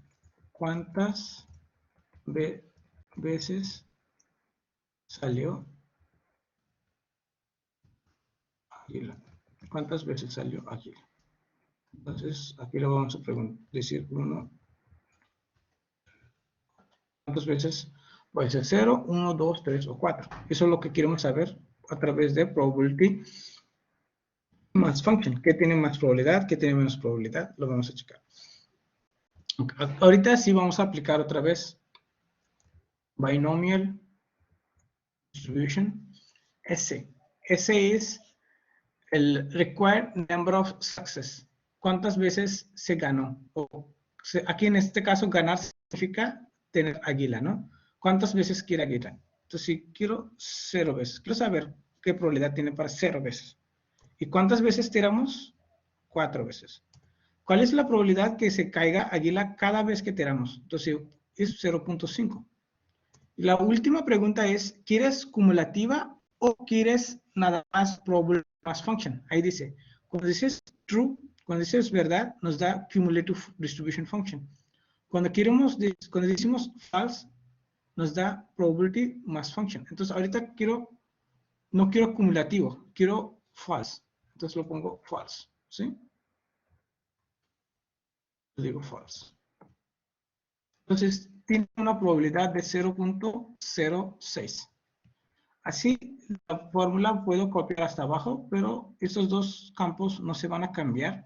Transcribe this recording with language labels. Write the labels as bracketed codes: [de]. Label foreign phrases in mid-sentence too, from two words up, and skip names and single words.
[es] ¿Cuántas veces salió águila? ¿Cuántas veces salió águila? Entonces, aquí lo vamos a decir 1. ¿Cuántas veces? Puede ser 0, 1, 2, 3 o 4. Eso es lo que queremos saber a través de [en] probability mass function. [es] ¿Qué tiene más probabilidad? ¿Qué tiene menos probabilidad? Lo vamos a checar. Okay. Ahorita sí vamos a aplicar otra vez [en] binomial distribution. [es] S es el [en] required number of success. [es] ¿Cuántas veces se ganó? Aquí en este caso ganar significa tener águila, ¿no? ¿Cuántas veces quiere águila? Entonces, si quiero 0 veces, quiero saber qué probabilidad tiene para 0 veces. ¿Y cuántas veces tiramos? 4 veces. ¿Cuál es la probabilidad que se caiga águila cada vez que tiramos? Entonces, es 0.5. La última pregunta es, ¿quieres cumulativa o quieres nada más [en] probability mass function? [es] Ahí dice, cuando dices true, cuando dices verdad, nos da [en] cumulative distribution function. [es] Cuando decimos false, nos da [en] probability mass function. [es] Entonces, ahorita no quiero cumulativo, quiero false. Entonces lo pongo false, ¿sí? Lo digo false. Entonces, tiene una probabilidad de 0.06. Así, la fórmula puedo copiar hasta abajo, pero estos dos campos no se van a cambiar.